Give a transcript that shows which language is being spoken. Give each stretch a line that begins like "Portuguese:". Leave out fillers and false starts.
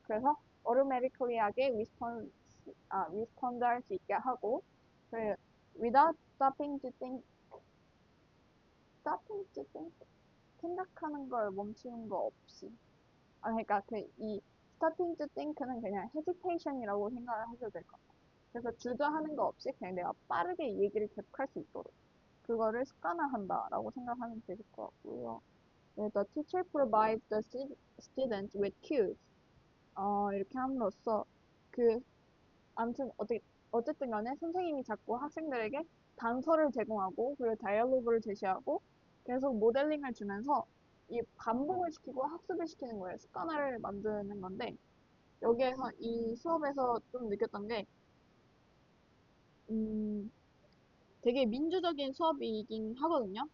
Korean: 그래서 automatically하게 respond 할 수 있게 하고
English: without stopping to think
Korean: 생각하는 걸 멈추는 거 없이. 그러니까 이
English: starting to think
Korean: 는 그냥 hesitation이라고 생각을 하셔도 될 것 같아요. 그래서 주저하는 거 없이 그냥 내가 빠르게 얘기를 계속할 수 있도록 그거를 습관화한다라고 생각하면 되실 것 같고요.
English: 네, the teacher provides the students with cues.
Korean: 이렇게 함으로써 아무튼 어쨌든 간에 선생님이 자꾸 학생들에게 단서를 제공하고 그리고 다이얼로그를 제시하고 계속 모델링을 주면서 이 반복을 시키고 학습을 시키는 거예요. 습관화를 만드는 건데 여기에서 이 수업에서 좀 느꼈던 게 되게 민주적인 수업이긴 하거든요.